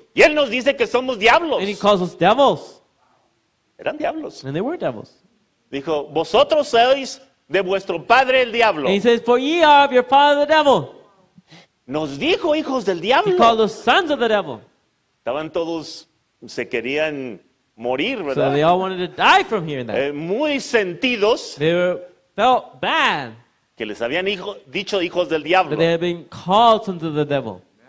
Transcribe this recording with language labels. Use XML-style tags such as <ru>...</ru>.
<es>Y Él nos dice que somos diablos.</es> <en>And he calls us devils.</en> <es>Eran diablos.</es> <en>And they were devils.</en> <es>Dijo, vosotros sois de vuestro padre el diablo.</es> <en>And he says, for ye are of your father the devil.</en> <es>Nos dijo hijos del</es> <en>He called</en> <es>diablo.</es> <en>us sons of the devil.</en> <es>Estaban todos, se querían morir,</es> <en>So they</en> <es>¿verdad?</es> <en>all wanted to die from hearing that.</en> <es>Muy sentidos</es> <en>They felt bad</en> <es>que les habían dicho hijos del diablo.</es> <en>that they had been called sons of the devil.</en>